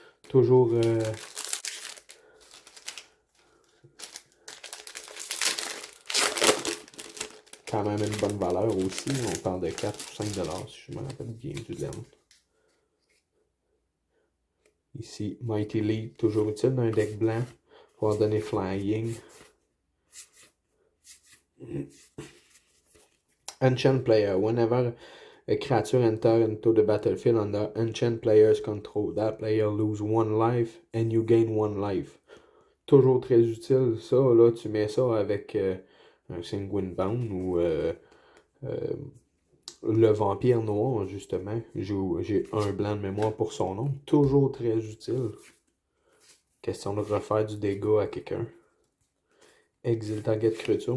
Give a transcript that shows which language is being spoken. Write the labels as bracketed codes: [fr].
[fr] Toujours quand même une bonne valeur aussi. On parle de 4 ou 5$, si je me rappelle bien du laine. Ici, Mighty League, toujours utile dans un deck blanc pour donner flying. [en] Enchant player. Whenever a creature enters into the battlefield under enchant player's control, that player lose one life and you gain one life. [fr] Toujours très utile. Ça, là, tu mets ça avec un Sanguine Bound ou le vampire noir, justement. J'ai un blanc de mémoire pour son nom. Toujours très utile. Question de refaire du dégât à quelqu'un. [en] Exile target créature.